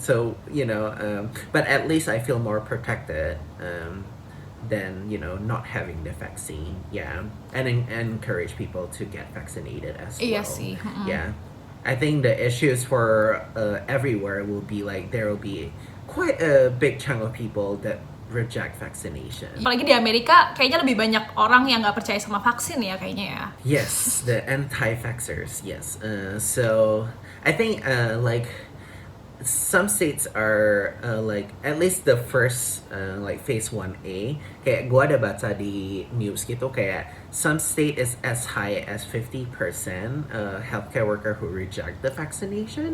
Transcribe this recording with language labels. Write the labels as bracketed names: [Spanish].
[English] So but at least I feel more protected than not having the vaccine. Yeah, and encourage people to get vaccinated as well. [Indonesian] Iya sih. [English] Yeah, I think the issues for everywhere will be like there will be quite a big chunk of people that reject vaccination. [Indonesian] Apalagi di Amerika, kayaknya lebih banyak orang yang nggak percaya sama vaksin ya kayaknya ya. [English] Yes, the Antifactors. Yes. So I think like some states are like at least the first like phase 1A. [Indonesian] Kayak gua ada baca di news gitu kayak [English] some state is as high as 50% healthcare worker who reject the vaccination.